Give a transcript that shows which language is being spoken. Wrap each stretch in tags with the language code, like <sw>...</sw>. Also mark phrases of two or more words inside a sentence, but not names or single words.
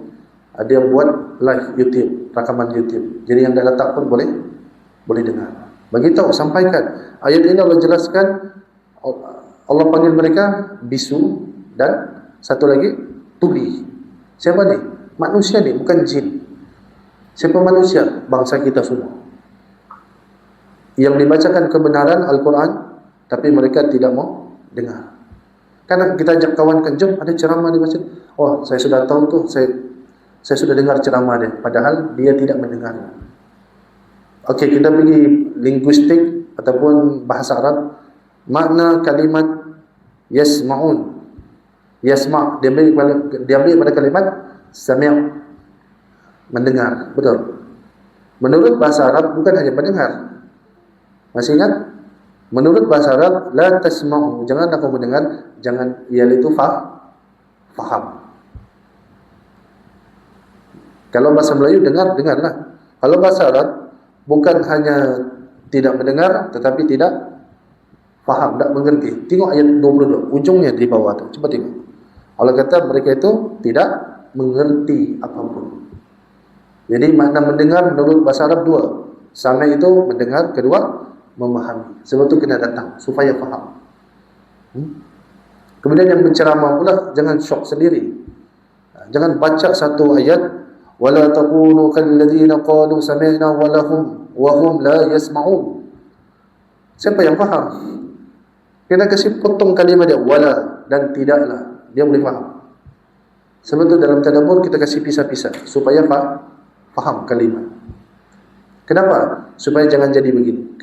<ms>Ada yang buat live YouTube, rakaman YouTube. Jadi yang dah letak pun boleh dengar. Bagi tahu, sampaikan. Ayat ini Allah jelaskan, Allah panggil mereka bisu dan satu lagi tuli. Siapa ni? Manusia ni, bukan jin. Siapa manusia? Bangsa kita semua. Yang dibacakan kebenaran Al-Quran, tapi mereka tidak mau dengar. Karena kita ajak kawan kan, jom ada ceramah dibaca. Oh, saya sudah tahu tu, saya sudah dengar ceramah dia. Padahal dia tidak mendengar. Okey, kita pergi linguistik ataupun bahasa Arab. Makna kalimat yasma'un. Yasma' diambil pada kalimat sami', mendengar. Betul. Menurut bahasa Arab bukan hanya mendengar. Masih ingat? Menurut bahasa Arab,</ms> <ar>لا تسمعوا,</ar> <ms>janganlah kamu mendengar, jangan, iaitu faham. Kalau bahasa Melayu dengarlah. Kalau bahasa Arab bukan hanya tidak mendengar tetapi tidak faham, tak mengerti. Tengok ayat 22, ujungnya di bawah tu. Cuba tengok. Allah kata mereka itu tidak mengerti apapun. Jadi makna mendengar menurut bahasa Arab dua. Sami itu mendengar, kedua memahami. Sebab itu kena datang supaya faham. Kemudian yang menceramah pula jangan syok sendiri. Jangan baca satu ayat</ms> <ar>ولا تكونوا كالذين قالوا سمعنا وهم لا يسمعون.</ar> <ms>Siapa yang faham? Kena kasih potong kalimat dia wala dan tidaklah, dia boleh faham. Sebab itu dalam tadabbur kita kasih pisah-pisah supaya faham kalimat. Kenapa? Supaya jangan jadi begini.</ms>